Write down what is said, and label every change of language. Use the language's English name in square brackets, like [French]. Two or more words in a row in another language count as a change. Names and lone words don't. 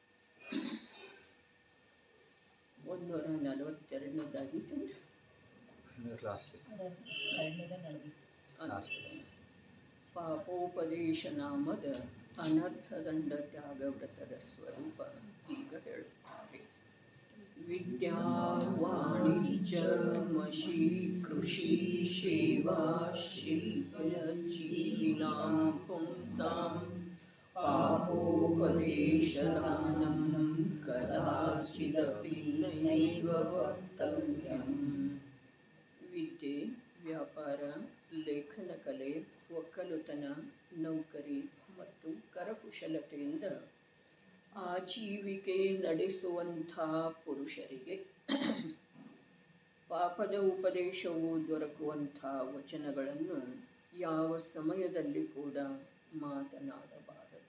[Kannada] 142ನೇದಾಗಿ ಪಾಪೋಪದೇಶ ನಾಮದ ಅನರ್ಥದಂಡ ತ್ಯಾಗವ್ರತದ ಸ್ವರೂಪ ಈಗ ಹೇಳುತ್ತಾರೆ. [Sanskrit] ವಿದ್ಯಾ ವಾಣಿಜ್ಯ ಮಷಿ ಕೃಷಿ ಸೇವಾ ಶಿಲ್ಪ ಜೀವಿನಾಂ ಪುಂಸಾಂ ಪಾಪೋಪದೇಶದಾನಂ ಕದಾಚಿದಪಿ ನೈವ ವಕ್ತವ್ಯಂ. [Kannada] ವಿದ್ಯೆ, ವ್ಯಾಪಾರ, ಲೇಖನ ಕಲೆ, ಒಕ್ಕಲುತನ, ನೌಕರಿ ಮತ್ತು ಕರಕುಶಲತೆಯಿಂದ ಆಜೀವಿಕೆ ನಡೆಸುವಂಥ ಪುರುಷರಿಗೆ ಪಾಪದ ಉಪದೇಶವು ದೊರಕುವಂಥ ವಚನಗಳನ್ನು ಯಾವ ಸಮಯದಲ್ಲಿ ಕೂಡ ಮಾತನಾಡಬಾರದು.